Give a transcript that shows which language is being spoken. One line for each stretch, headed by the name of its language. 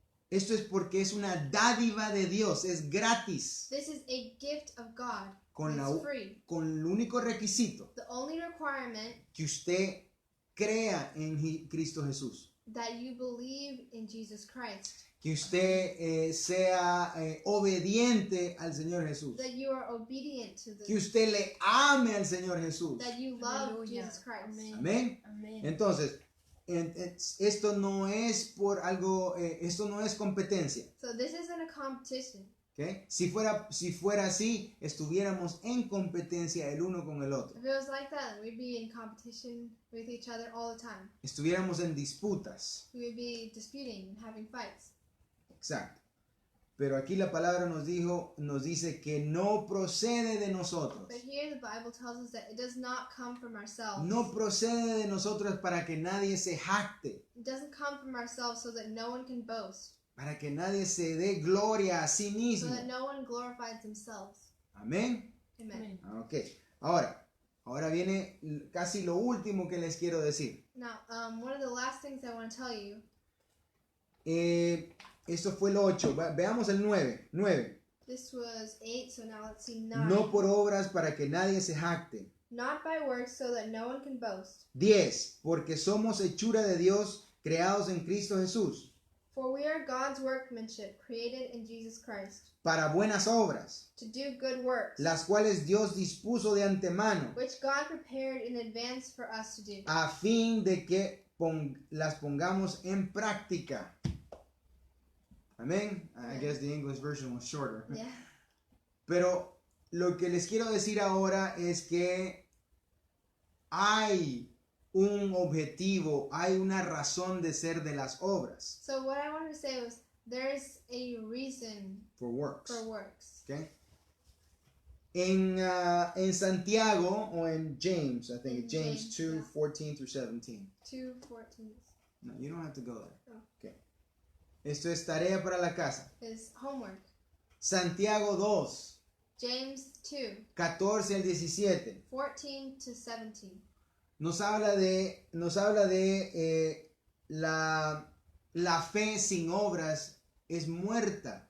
Spanish: Esto es porque es una dádiva de Dios, es gratis.
English: This is a gift of God.
Spanish: Con
English: It's free.
Spanish: con el único requisito
English: The only requirement
Spanish: que usted crea en Cristo Jesús.
English: that you believe in Jesus Christ.
Spanish: Que usted sea obediente al Señor Jesús.
English: That you are obedient to
Spanish: Que
English: the
Spanish: usted le ame al Señor Jesús.
English: that you love
Spanish: Aleluya.
English: Jesus Christ.
Spanish: Amén. Amén. Amén. Entonces, esto no es por algo, esto no es competencia.
English: So this isn't a competition. ¿Okay?
Spanish: Si fuera así, estuviéramos en competencia el uno con el otro.
English: If it was like that, then we'd be in competition with each other all the time.
Spanish: Estuviéramos en disputas.
English: We would be disputing and having fights.
Spanish: Exacto. Pero aquí la palabra nos dice que no procede de nosotros.
English: But here the Bible tells us that it does not come from ourselves.
Spanish: No procede de nosotros para que nadie se jacte,
English: It doesn't come from ourselves so that no one can boast,
Spanish: para que nadie se dé gloria a sí
English: so
Spanish: mismo.
English: that no one glorifies themselves.
Spanish: Amén.
English: Amen.
Spanish: Amén.
English: Ok.
Spanish: Ahora viene casi lo último que les quiero decir.
English: Now, one of the last things I want to tell you,
Spanish: Esto fue el 8. Veamos el 9. 9.
English: this was 8, so now let's see 9.
Spanish: No por obras para que nadie se jacte.
English: Not by works so that no one can boast. 10.
Spanish: Porque somos hechura de Dios, creados en Cristo Jesús,
English: For we are God's workmanship, created in Jesus Christ,
Spanish: para buenas obras,
English: to do good works,
Spanish: las cuales Dios dispuso de antemano,
English: which God prepared in advance for us to do.
Spanish: a fin de que las pongamos en práctica. Amén.
English: I guess the English version was shorter. Yeah.
Spanish: Pero lo que les quiero decir ahora es que hay un objetivo, hay una razón de ser de las obras.
English: So what I wanted to say was there's a reason For works. for works.
Spanish: Okay. En Santiago o en James,
English: I think In James James, 2, yeah. 14 through 17. 2:14 No, you don't have to go there. Oh. Okay.
Spanish: Esto es tarea para la casa.
English: is homework.
Spanish: Santiago 2,
English: James 2,
Spanish: 14 al 17.
English: 14 to 17.
Spanish: Nos habla de la fe sin obras es muerta.